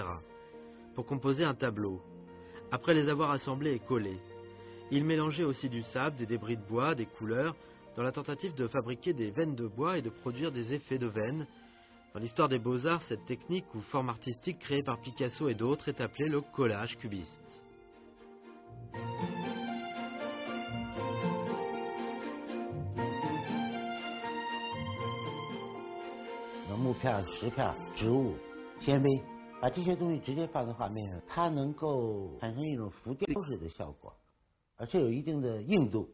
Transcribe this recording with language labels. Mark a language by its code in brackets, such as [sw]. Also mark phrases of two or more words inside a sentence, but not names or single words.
[fr] pour composer un tableau. Après les avoir assemblés et collés, ils mélangeaient aussi du sable, des débris de bois, des couleurs, dans la tentative de fabriquer des veines de bois et de produire des effets de veines. Dans l'histoire des beaux-arts, cette technique ou forme artistique créée par Picasso et d'autres est appelée le collage cubiste. [zh] 把这些东西直接放在画面上，它能够产生一种浮雕式的效果，而且有一定的硬度。